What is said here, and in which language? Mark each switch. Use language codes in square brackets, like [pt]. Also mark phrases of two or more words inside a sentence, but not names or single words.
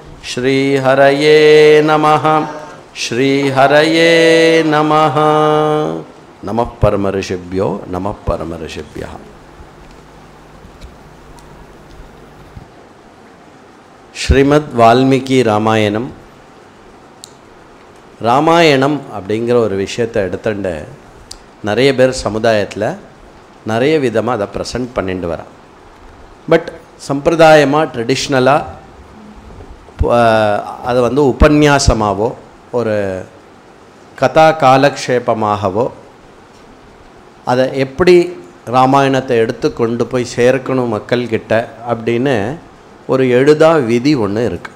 [sa] श्रीहरये नमः। श्रीहरये नमः। नमः परमऋषिभ्यो नमः परमऋषिभ्यः। [ta] श्रीमद् वाल्मीकि रामायणम ராமாயணம் அப்படிங்கிற ஒரு விஷயத்தை எடுத்துட்டு நிறைய பேர் சமுதாயத்தில் நிறைய விதமாக அதை ப்ரெசென்ட் பண்ணிட்டு வரா. பட் சம்பிரதாயமாக ட்ரெடிஷ்னலாக அதை வந்து உபன்யாசமாகவோ ஒரு கதா காலக்ஷேபமாகவோ அதை எப்படி ராமாயணத்தை எடுத்து கொண்டு போய் சேர்க்கணும் மக்கள்கிட்ட அப்படின்னு ஒரு எழுதா விதி ஒன்று இருக்குது.